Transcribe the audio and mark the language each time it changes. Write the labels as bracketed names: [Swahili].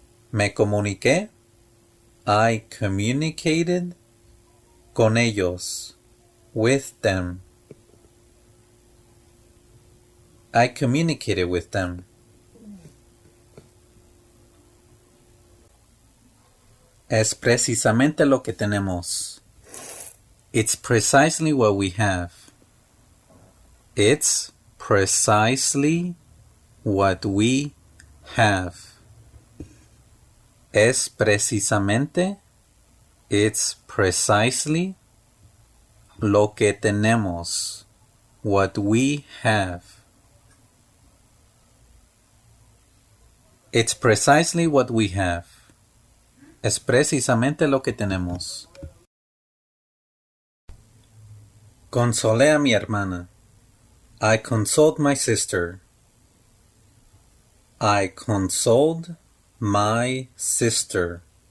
[Spanish] Me comuniqué. [English] I communicated [Spanish] con ellos. [English] With them. I communicated with them. [Spanish] Es precisamente lo que tenemos. [English] It's precisely what we have. It's precisely what we have. [Spanish] Es precisamente. [English] It's precisely [Spanish] lo que tenemos. [English] What we have. It's precisely what we have. [Spanish] Es precisamente lo que tenemos. Consolé a mi hermana. [English] I consoled my sister. I consoled my sister.